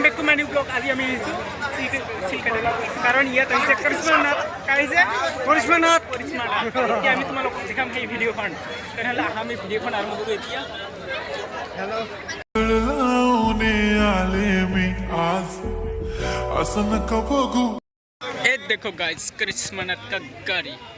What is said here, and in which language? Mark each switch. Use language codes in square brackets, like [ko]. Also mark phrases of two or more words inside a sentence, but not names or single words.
[en] new vlog [as] আজি আমি আহিছোঁ চিলকাটা কাৰণ ইয়াত আহিছে কৰিশ্মা নাথ আহিছে কৰিশ্মা নাথ এতিয়া আমি তোমালোকক দেখাম সেই ভিডিঅ'খন তেনেহ'লে আহা আমি ভিডিঅ'খন আৰম্ভ কৰোঁ এতিয়া হেল্ল' [hi] ये देखो गाइस करिश्मा नाथ का गाड़ी